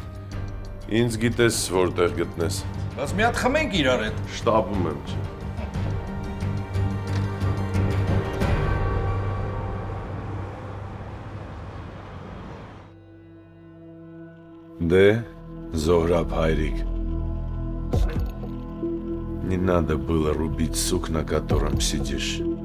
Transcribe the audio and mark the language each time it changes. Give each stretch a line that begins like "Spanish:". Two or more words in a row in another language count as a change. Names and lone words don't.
Armenian: Ինձ գիտես որտեղ գտնես։ Բայց մի հատ խմենք իրար հետ։ Շտապում եմ չէ։ Դե, Զոհրաբ հայրիկ,
Russian: не надо было рубить сук, на котором сидишь.